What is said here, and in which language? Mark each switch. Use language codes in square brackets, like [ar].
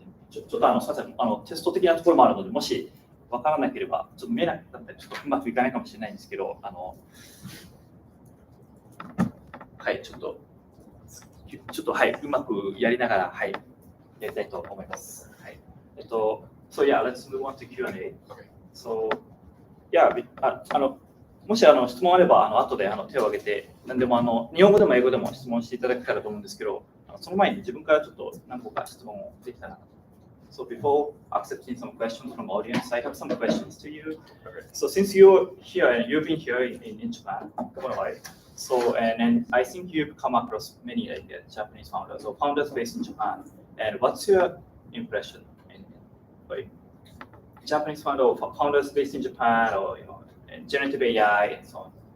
[ja] ちょっとすみません、テスト的なところもあるので、もし分からなければ、ちょっと見えなかったら、ちょっとうまくいかないかもしれないんですけど、はい、ちょっとはい、うまくやりながら、はい、やりたいと思います。はい。 [en] So yeah, let's move on to Q&A. So yeah, [ja] もし質問あれば後で手を挙げて、何でも日本語でも英語でも質問していただけたらと思うんですけど、その前に自分からちょっと何個か質問をできたらなと。 [en] So before accepting some questions from audience, I have some questions to you. So since you're here and you've been here in Japan for a while, so and I think you've come across many Japanese founders or founders based in Japan. And what's your impression in Japanese founders based in Japan or generative AI and so on?